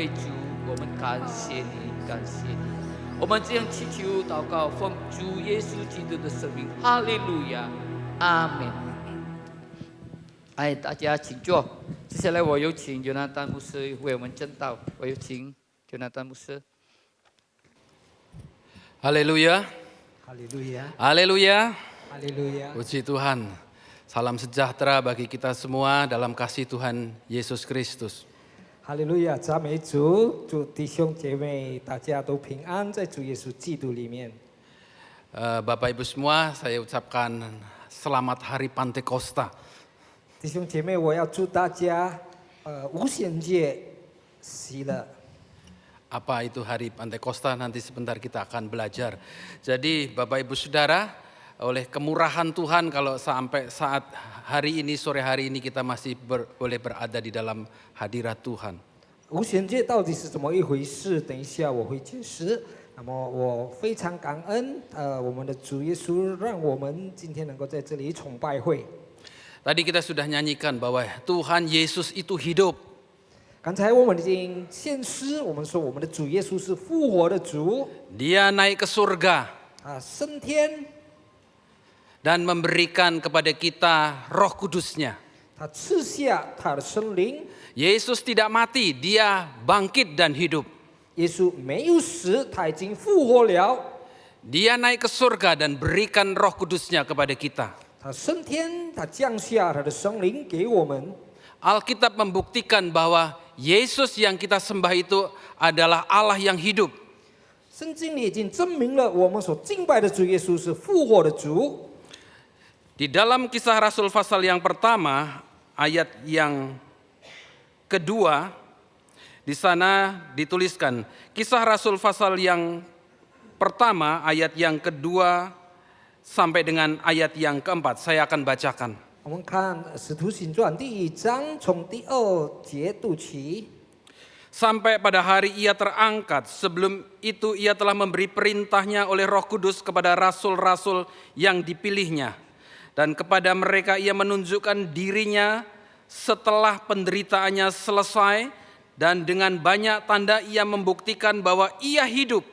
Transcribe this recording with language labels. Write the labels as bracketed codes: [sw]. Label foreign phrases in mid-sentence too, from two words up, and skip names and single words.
[zh] 主，我们感谢你，感谢你。我们这样祈求祷告，奉主耶稣基督的圣名。哈利路亚，阿门。大家请坐。接下来我有请约拿丹牧师为我们证道。我有请约拿丹牧师。 [id] Haleluya. Haleluya. Haleluya. Haleluya. Puji Tuhan. Salam sejahtera bagi kita semua dalam kasih Tuhan Yesus Kristus. [zh] 哈利路亚，赞美主，祝弟兄姐妹大家都平安，在主耶稣基督里面。 [id] Bapak Ibu semua, saya ucapkan selamat Hari Pantekosta. [zh] 弟兄姐妹，我要祝大家无限节喜乐。 [id] Apa itu Hari Pantekosta? Nanti sebentar kita akan belajar. Jadi Bapak Ibu Saudara, oleh kemurahan Tuhan kalau sampai saat hari ini, sore hari ini kita masih boleh berada di dalam hadirat Tuhan. [zh] 无限节到底是怎么一回事？等一下我会解释。那么我非常感恩，我们的主耶稣让我们今天能够在这里崇拜会。 [id] Tadi kita sudah nyanyikan bahwa Tuhan Yesus itu hidup. [zh] 刚才我们已经献诗，我们说我们的主耶稣是复活的主， [id] Dia naik ke surga [zh] 升天， [id] dan memberikan kepada kita Roh Kudus-Nya. [zh] 他赐下他的圣灵。 [id] Yesus tidak mati, dia bangkit dan hidup. [zh] 耶稣没有死，他已经复活了。 [id] Dia naik ke surga dan berikan Roh Kudus-Nya kepada kita. [zh] 他升天，他降下他的圣灵给我们。 [id] Alkitab membuktikan bahwa Yesus yang kita sembah itu adalah Allah yang hidup. [zh] 圣经里已经证明了我们所敬拜的主耶稣是复活的主。 [id] Di dalam Kisah Rasul pasal yang pertama, ayat yang kedua, di sana dituliskan, Kisah Rasul pasal yang pertama, ayat yang kedua sampai dengan ayat yang keempat. Saya akan bacakan. [zh] 我们看《使徒行传》第1章，从第2节读起。 [id] Sampai pada hari ia terangkat, sebelum itu ia telah memberi perintahnya oleh Roh Kudus kepada rasul-rasul yang dipilihnya. Dan kepada mereka ia menunjukkan dirinya setelah penderitaannya selesai. Dan dengan banyak tanda ia membuktikan bahwa ia hidup.